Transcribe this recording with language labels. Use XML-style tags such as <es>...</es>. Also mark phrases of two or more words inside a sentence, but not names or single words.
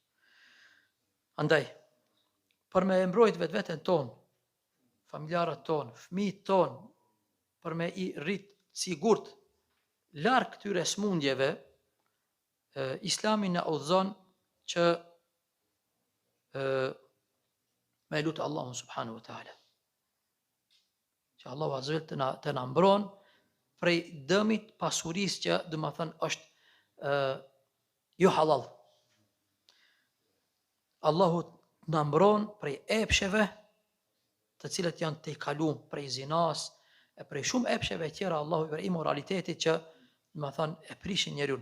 <sq>Andaj, për me mbrojt veten tonë, familjarët tonë, fëmijët tonë, për me i rrit sigurt larg këtyre smundjeve, Islami na udhëzon që me lutë Allahun</sq> <ar>سبحانه وتعالى.</ar> <sq>Që Allahu</sq> <ar>عز وجل</ar> <sq>të na mbron prej dëmit pasurisë që do të thënë është jo halal. Allahu na mbron prej epsheve të cilët janë të kaluar, prej zinas, e prej shumë epsheve tjera, Allahu i imoralitetit që do të thënë e prishin njeriu.</sq>